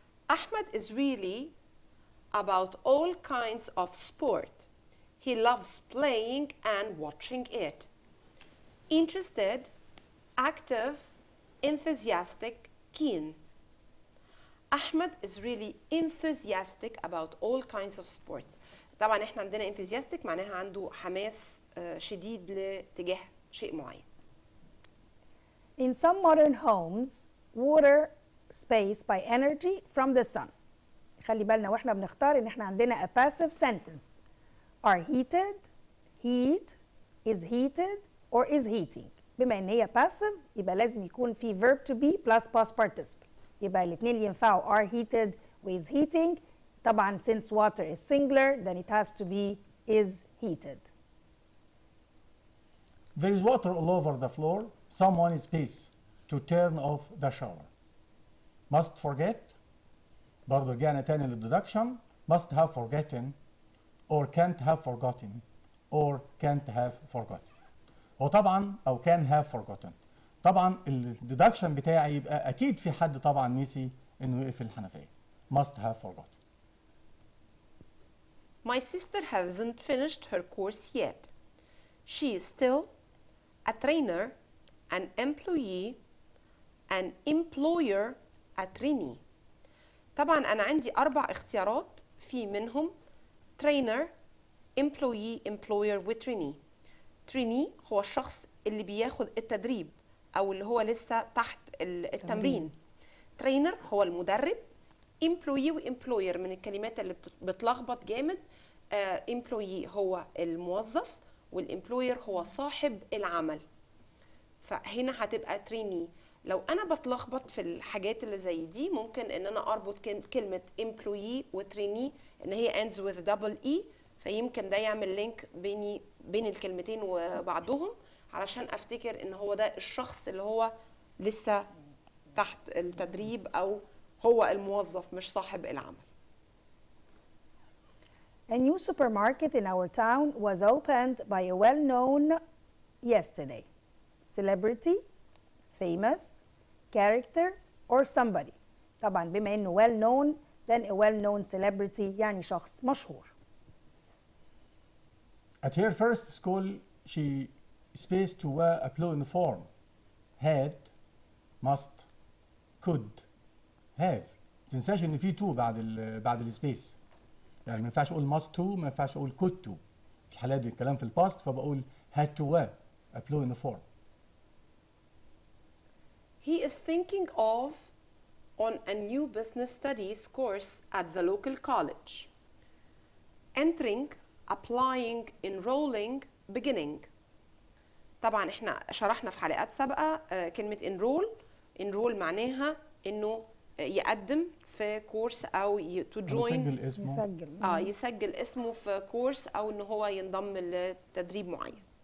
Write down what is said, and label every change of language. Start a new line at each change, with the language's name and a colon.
English: Ahmed is really about all kinds of sport. He loves playing and watching it. Interested, active, enthusiastic, keen. Ahmed is really enthusiastic about all kinds of sports.
Arabic: طبعا احنا عندنا enthusiastic معناها عنده حماس شديد لاتجاه شيء معين.
English: In some modern homes, water space by energy from the sun.
Arabic: خلي بالنا واحنا بنختار ان احنا عندنا
English: a passive sentence. Are heated, heat, is heated, or is heating.
Arabic: بما ان هي passive يبقى لازم يكون في
English: verb to be plus past participle.
Arabic: يبقى الاثنين ينفعوا
English: are heated و is heating. طبعا since water is singular then it has to be is heated. There is water all over the floor. Someone is space to turn off the shower. Must forget.
Arabic: برضه رجعنا تاني للديدكشن.
English: Must have forgotten or can't have forgotten or can't have forgotten.
Arabic: هو طبعا او can have forgotten. طبعا الديدكشن بتاعي يبقى اكيد في حد طبعا نسي انه يقفل الحنفيه.
English: must have forgotten. My sister hasn't finished her course yet. She is still a trainer, an employee, an employer, a trainee.
Arabic: طبعا أنا عندي 4 اختيارات في منهم trainer, employee, employer و trainee. trainee هو الشخص اللي بياخد التدريب أو اللي هو لسه تحت التمرين. trainer هو المدرب. employee و employer من الكلمات اللي بتلخبط جامد. employee هو الموظف والemployer هو صاحب العمل. فهنا هتبقى trainee. لو أنا بتلخبط في الحاجات اللي زي دي ممكن إن أنا أربط كلمة employee و trainee إن هي
English: ends with double E،
Arabic: فيمكن ده يعمل لينك بين الكلمتين وبعضهم علشان أفتكر إن هو ده الشخص اللي هو لسه تحت التدريب أو هو الموظف مش صاحب العمل.
English: A new supermarket in our town was opened by a well-known yesterday. Celebrity, famous, character, or somebody.
Arabic: طبعا بما انه well-known
English: then a well-known celebrity
Arabic: يعني شخص مشهور.
English: At her first school, she spaced to wear a blue uniform. Had, must, could, have.
Arabic: ما تنساش ان في to بعد السبيس. يعني ما ينفعش اقول must to، ما ينفعش اقول could to. في الحالات دي الكلام في الباست فبقول
English: had to wear a blue uniform. He is thinking of on a new business studies course at the local college. Entering, applying, enrolling, beginning.
Arabic: طبعا احنا شرحنا في حلقات سابقة كلمة enroll معناها انه يقدم في كورس او to join يسجل اسمه في كورس او ان هو ينضم لتدريب معين.